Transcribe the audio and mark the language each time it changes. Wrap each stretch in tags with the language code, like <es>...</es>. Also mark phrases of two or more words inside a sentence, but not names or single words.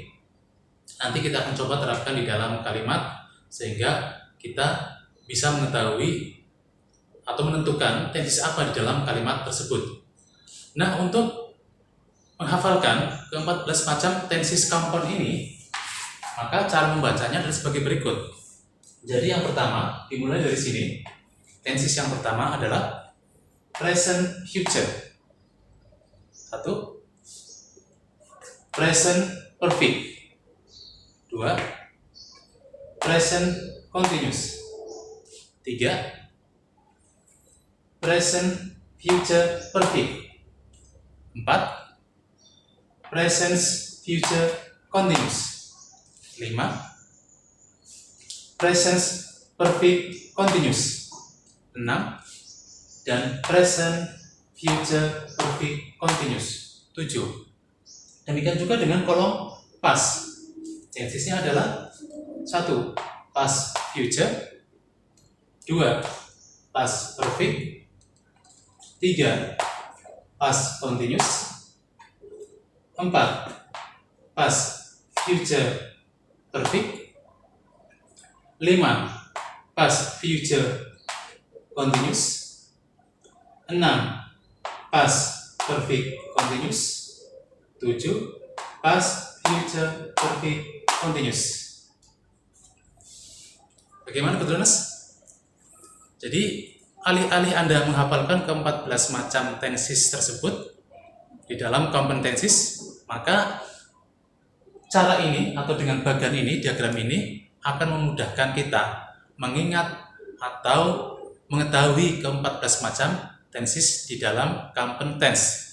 <id>Nanti kita akan coba terapkan di dalam kalimat sehingga kita bisa mengetahui atau menentukan tenses apa di dalam kalimat tersebut. Nah, untuk menghafalkan ke-14 macam</id> <en>tenses compound</en> <id>ini, maka cara membacanya adalah sebagai berikut. Jadi yang pertama, dimulai dari sini. Tenses yang pertama adalah</id> <en>present future. 1. Present perfect. 2. Present continuous. 3. Present future perfect. 4. Present future continuous. 5. Present perfect continuous. 6. Dan present future perfect continuous. 7.</en> <id>Demikian juga dengan kolom past. Tensesnya adalah 1.</id> <en>Past future. 2. Past perfect. 3. Past continuous. 4. Past future perfect. 5. Past future continuous. 6. Past perfect continuous. 7. Past future perfect continuous.</en> <id>Bagaimana Petronas? Jadi alih-alih Anda menghafalkan ke-14 macam tenses tersebut di dalam kompetensis, maka cara ini atau dengan bagian ini, diagram ini akan memudahkan kita mengingat atau mengetahui ke-14 macam tenses di dalam competence.</id>